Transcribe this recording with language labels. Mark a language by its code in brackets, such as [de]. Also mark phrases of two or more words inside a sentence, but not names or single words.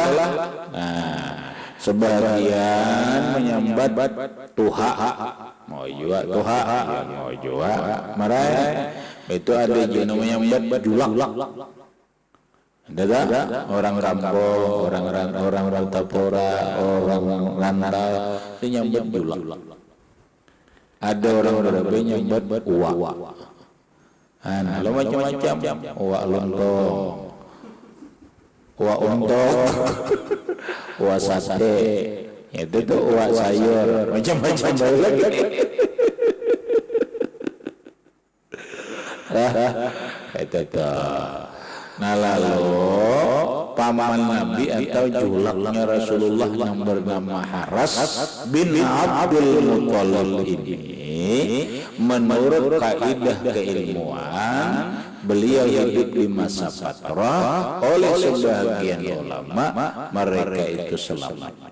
[bjn] Nah, sebagian menyambat tuha mau jua tuha ya mau jua marai itu ada juga namanya menyambat julak. Ada orang Rampol, orang Tapora, orang Rantau itu nyambat julak. Ada orang Berabe nyambat uwa. Lo macam-macam, uwa lontong, uwa untok, uwa sate, itu tuh uwa sayur, macam-macam lagi. Itu tuh. [id] Nah lalu paman Nabi atau julaknya Rasulullah yang bernama Haras bin Abdul Muttalib ini menurut kaidah keilmuan beliau hidup di masa fatrah, oleh sebagian ulama mereka itu selamat.